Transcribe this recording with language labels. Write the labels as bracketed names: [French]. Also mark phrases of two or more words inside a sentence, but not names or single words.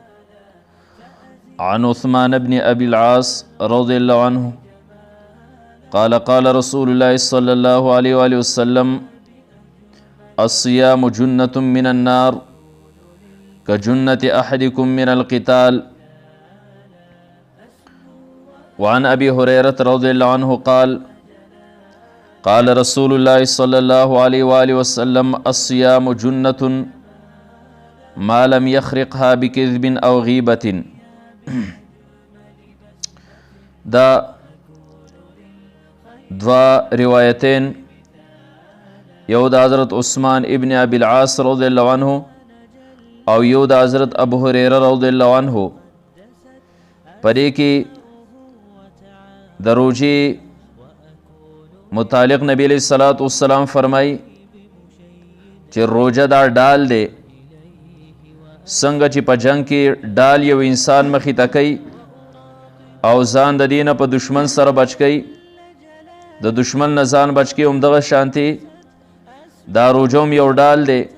[Arabic] عن عثمان بن أبي العاص رضي الله عنه قال قال رسول الله صلى الله عليه وآله وسلم الصيام جنة من النار كجنة أحدكم من القتال. وعن أبي هريرة رضي الله عنه قال قال رسول الله صلى الله عليه وآله وسلم الصيام جنة ما لم يخرقها بكذب أو غيبة. [Pashto] دا دوا روایتین یو دا حضرت عثمان ابن ابی العاص [Arabic] رضی اللہ عنہ [Pashto] او یو دا حضرت ابو هريره [Arabic] رضی اللہ عنہ [Pashto] پدې کې د روژې متعلق نبی [Arabic] علیہ الصلوۃ والسلام [Pashto] فرمای چې روژه دا ډال دی څنګه چې په جنگ کې ډال یو انسان مخې ته کوي او ځان د دې نه په دشمن سره بچ کوي د دشمن نه ځان بچ کوي همدغه شانتې دا روژه هم یو ډال دی